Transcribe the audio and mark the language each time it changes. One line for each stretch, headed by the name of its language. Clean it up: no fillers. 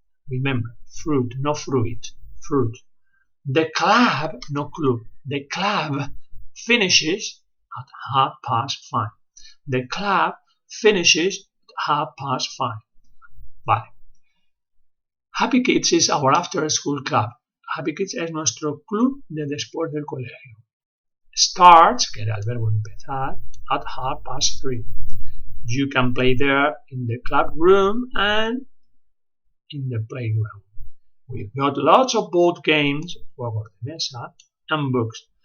English: Remember, fruit, no fruit. Fruit. The club, no club, the club finishes at 5:30. The club finishes at 5:30.
Spanish: Vale.
English: Happy Kids is our after school club.
Spanish: Happy Kids es nuestro club de después del colegio.
English: Starts,
Spanish: que era el verbo empezar,
English: at 3:30. You can play there in the club room and in the playground. We've got lots of board games,
Spanish: juegos de mesa,
English: and books.